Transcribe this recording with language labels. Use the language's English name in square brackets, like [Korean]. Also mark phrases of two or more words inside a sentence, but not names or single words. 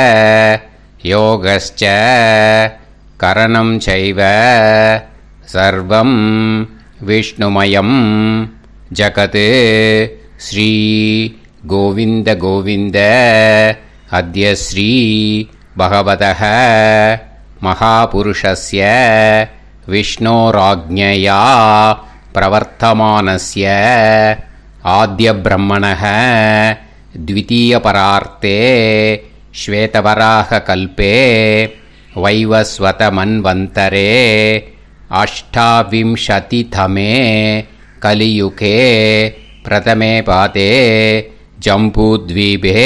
[Sanskrit] योगश्च करणं चैव सर्वं विष्णुमयं जगत् श्री गोविन्द गोविन्द अद्य श्री भगवतः महापुरुषस्य विष्णोराज्ञया प्रवर्तमानस्य आद्य ब्रह्मणः द्वितीयपरार्ते श्वेतवराह कल्पे वैवस्वतमन्वन्तरे अष्टाविंशतितमे कलियुगे प्रथमे पादे जम्बूद्वीपे